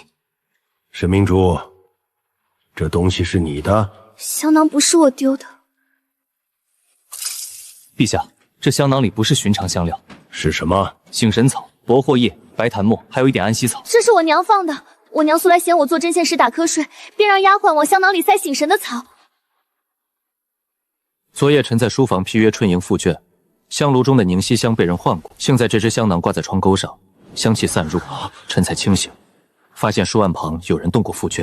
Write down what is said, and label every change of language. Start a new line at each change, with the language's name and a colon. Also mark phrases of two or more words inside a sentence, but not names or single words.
Chinese: 沈明珠，這東西是你的？香囊不是我丟的。陛下，這香囊裡不是尋常香料，是什麼？醒神草、薄荷葉、白檀末，還有一點安息草。這是我娘放的。我娘素來嫌我做針線時打瞌睡，便讓丫鬟往香囊裡塞醒神的草。昨夜臣在書房批閱春螢副卷，香爐中的凝息香被人換過，幸在這隻香囊掛在窗鈎上，香氣散入，臣才清醒，發現書案旁有人動過副卷。